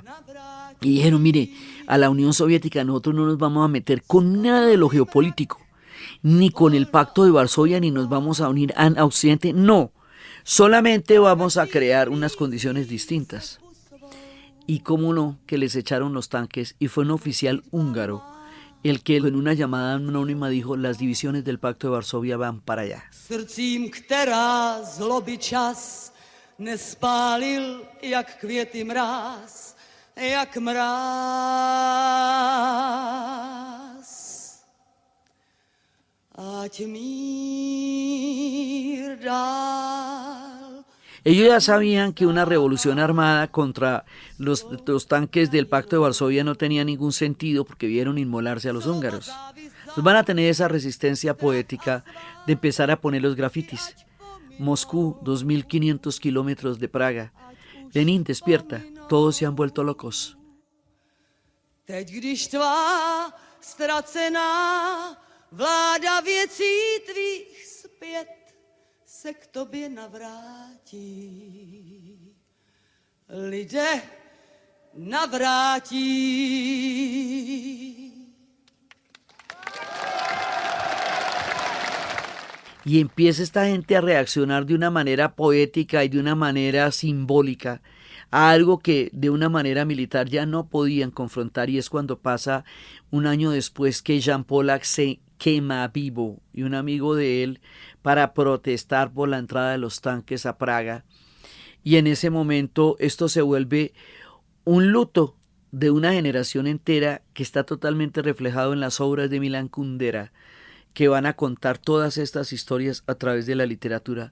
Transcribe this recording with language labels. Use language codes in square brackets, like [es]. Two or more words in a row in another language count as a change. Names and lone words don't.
[es] Y dijeron, mire, a la Unión Soviética nosotros no nos vamos a meter con nada de lo geopolítico, ni con el Pacto de Varsovia, ni nos vamos a unir a Occidente, no. Solamente vamos a crear unas condiciones distintas. Y cómo no, que les echaron los tanques y fue un oficial húngaro el que en una llamada anónima dijo, las divisiones del Pacto de Varsovia van para allá. [cs] Srdcím, která zloby čas nespálil, jak květy mráz, jak mráz. Ať mír dál. [es] Ellos ya sabían que una revolución armada contra los tanques del Pacto de Varsovia no tenía ningún sentido porque vieron inmolarse a los húngaros. Entonces van a tener esa resistencia poética de empezar a poner los grafitis. Moscú, 2.500 kilómetros de Praga. Lenin despierta, todos se han vuelto locos. [cs] Teď, když tvá ztracená vláda věcí tvých zpět se k tobě navrátí. Lidé navrátí. [es] Y empieza esta gente a reaccionar de una manera poética y de una manera simbólica a algo que de una manera militar ya no podían confrontar, y es cuando pasa un año después que Jan Polak se quema vivo y un amigo de él para protestar por la entrada de los tanques a Praga, y en ese momento esto se vuelve un luto de una generación entera que está totalmente reflejado en las obras de Milan Kundera, que van a contar todas estas historias a través de la literatura.